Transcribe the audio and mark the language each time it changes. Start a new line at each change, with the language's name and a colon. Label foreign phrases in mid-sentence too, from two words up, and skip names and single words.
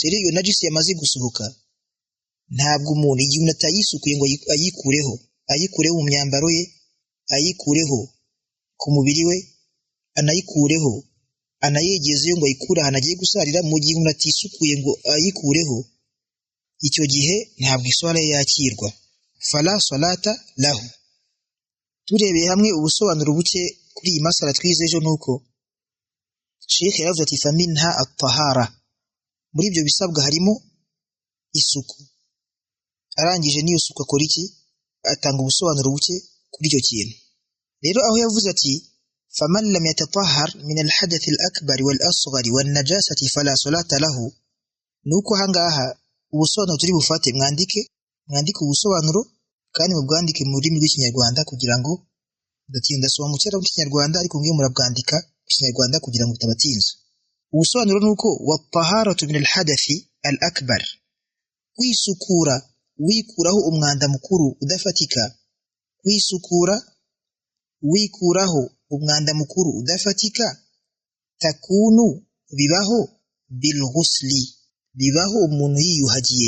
Kinyarwanda: Rero iyo najisi yamaze gusohoka, ntabwo umuntu igihe unatayisukuye ngo ayikureho mu myambaro ye, ayikureho ku mubiri we, anayikureho, anayegezeyo ngo ayikure ahantu agiye gusarira, mu gihe umuntu atisukuye ngo ayikureho, icyo gihe ntabwo iswala yakirwa.
Arabic: فلا صلاة له.
Kinyarwanda: Turebeye hamwe ubusobanuro buke kuri iyi masala twize ejo, nuko Sheikh yaravuze ati
Arabic: فمنها الطهارة,
Kinyarwanda: muri ibyo bisabwa harimo isuku. Arangije niyo suku akora iki? Atanga ubusobanuro buke kuri icyo kintu. Rero aho yavuze ati
Arabic: فمن لم يتطهر من الحدث الأكبر والأصغر والنجاسة فلا صلاة له,
Kinyarwanda: nuko hangaha ubusobanuro turi bufate, mwandike ubusobanuro kandi mubwandike mu rurimi rw'ikinyarwanda kugira ngo ndasoma mu cyarabu cy'ikinyarwanda ariko ngiye murabwandika mu kinyarwanda kugira ngo bitabatinza. Ubusobanuro nuko
Arabic: والطهارة من الحدث الأكبر,
Kinyarwanda: kwisukura wikuraho umwanda mukuru udafatika, kwisukura wikuraho umwanda mukuru udafatika, takunu, bibaho
Arabic: بالغسل,
Kinyarwanda: bibaho umuntu yiyuhagiye.